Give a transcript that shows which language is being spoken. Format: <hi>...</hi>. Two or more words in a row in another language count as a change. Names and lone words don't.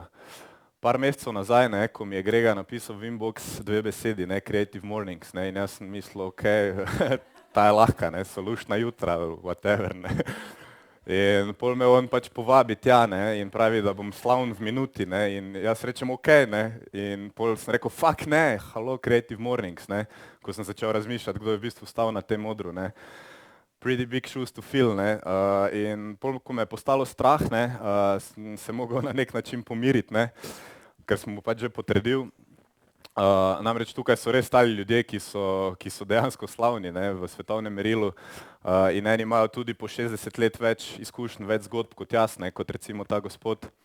<sl>Par mesecev nazaj, ne, ko mi je Grega napisal v inbox 2 besedi, ne, Creative Mornings, ne, in jaz sem mislil, ok, ta je lahka, ne, solušna jutra, whatever, ne. In pol me on pač povabi tja, ne, in pravi, da bom slavn v minuti, ne, in jaz rečem ok, ne, in pol sem rekel, fuck ne,</sl> <en>hello Creative Mornings,</en> <sl>ne, ko sem začel razmišljati, kdo je v bistvu stal na tem odru, ne.</sl> <en>Pretty big shoes to fill,</en> <sl>ne, in pol, ko me je postalo strah, ne, sem se mogel na nek način pomiriti, ne, ker sem mu pač že potrdil. Namreč tukaj so res stali ljudje, ki so dejansko slavni, ne, v svetovnem merilu, in eni imajo tudi po 60 let več izkušenj, več zgodb kot jaz, ne, kot recimo ta gospod</sl>